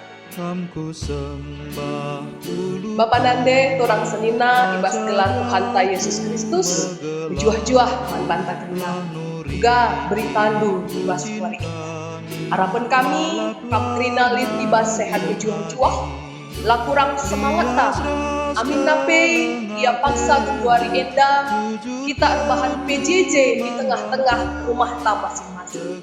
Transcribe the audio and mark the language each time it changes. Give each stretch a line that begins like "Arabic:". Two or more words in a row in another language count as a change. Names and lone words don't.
Batak Karo: Bapa Nande, turang senina, ibas gelar Tuhan ta Yesus Kristus, berjuah-juah man banta kenal, juga beri tandu ibas kuari. Harapan kami, kap kerina lit ibas sehat berjuah-juah, lah kurang semangat ta. Amin nape, ia paksa kuari enda,
Indonesian: kita rebahan PJJ di tengah-tengah rumah ta masing-masing.